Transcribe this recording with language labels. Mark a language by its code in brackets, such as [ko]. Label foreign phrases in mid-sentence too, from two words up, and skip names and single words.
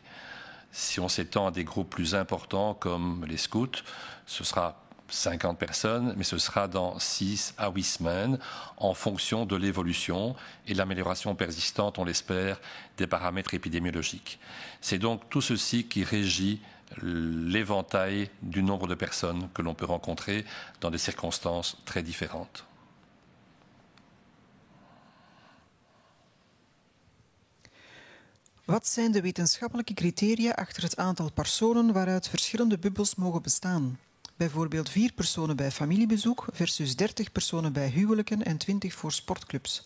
[fr] Si on s'étend à des groupes plus importants comme les scouts, ce sera 50 personnes, mais ce sera dans 6 à 8 semaines en fonction de l'évolution et de l'amélioration persistante, on l'espère, des paramètres épidémiologiques. C'est donc tout ceci qui régit l'éventail du nombre de personnes que l'on peut rencontrer dans des circonstances très différentes. [nl] Wat zijn de wetenschappelijke criteria achter het aantal personen waaruit verschillende bubbels mogen bestaan? Bijvoorbeeld 4 personen bij familiebezoek versus 30 personen bij huwelijken en 20 voor sportclubs.